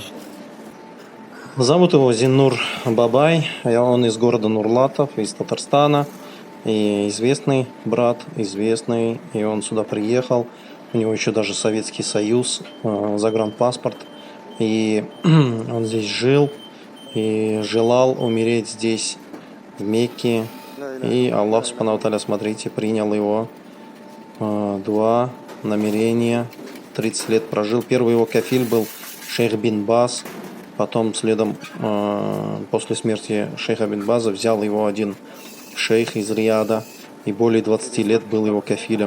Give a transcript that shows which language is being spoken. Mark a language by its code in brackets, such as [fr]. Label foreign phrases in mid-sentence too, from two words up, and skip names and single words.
[ru] Зовут его Зиннур Бабай, он из города Нурлатов, из Татарстана, и известный брат, известный, и он сюда приехал, у него еще даже Советский Союз, загранпаспорт, и он здесь жил и желал умереть здесь, в Мекке. И Аллах, [ar] سبحانه وتعالى, [ru] смотрите, принял его дуа, намерение, 30 лет прожил. Первый его кафиль был шейх бин Баз, потом следом, после смерти шейха бин База, взял его один шейх из Рияда, и более 20 лет был его кафилем.